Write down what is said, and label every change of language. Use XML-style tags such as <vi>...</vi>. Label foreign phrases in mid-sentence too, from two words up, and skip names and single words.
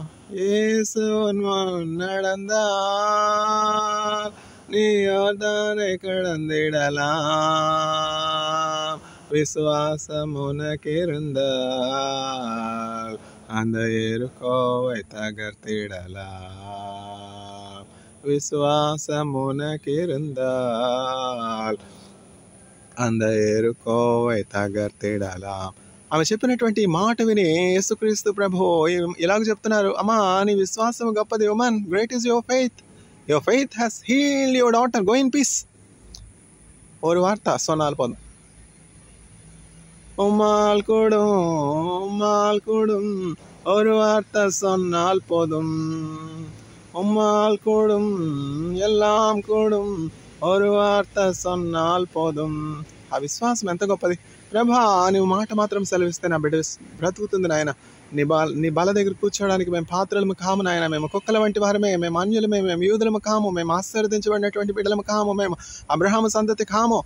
<ta>இயேசுவின் முன் நடந்தார், நீ யோர்தானை கடந்திடலாம். விசுவாசம் உனக்கிருந்தால் அந்த எருக்கோவை தகர்த்திடலாம் விசுவாசம் உனக்கு இருந்தால் அந்த எருக்கோவை தகர்த்திடலாம்.</ta> <te>ఆమె చెప్పినటువంటి మాట విని యేసుక్రీస్తు ప్రభు ఇలాగ చెప్తున్నారు, అమ్మా నీ విశ్వాసం గొప్పది,</te> <en>Woman, great is your faith has healed your daughter, go in peace.</en> <ta>ஒரு வார்த்தை சொன்னால் போதும். உம்மால் கூடும் ஒரு வார்த்தை சொன்னால் போதும், உம்மால் கூடும் எல்லாம் கூடும் ஒரு வார்த்தை சொன்னால் போதும்.</ta> <te>ఆ విశ్వాసం ఎంత గొప్పది. ప్రభా నువ్వు మాట మాత్రం సెలవిస్తే నా బిడ్డ బ్రతుకుతుంది నాయన. నీ బల దగ్గర కూర్చోవడానికి మేము పాత్రలము కాము నాయన. మేము కుక్కల వంటి వారమే, మేము అన్యులమే, మేము యూదులము కాము, మేము ఆశీర్వదించబడినటువంటి బిడ్డలము కాము, మేము అబ్రహాము సంతతి కాము.</te>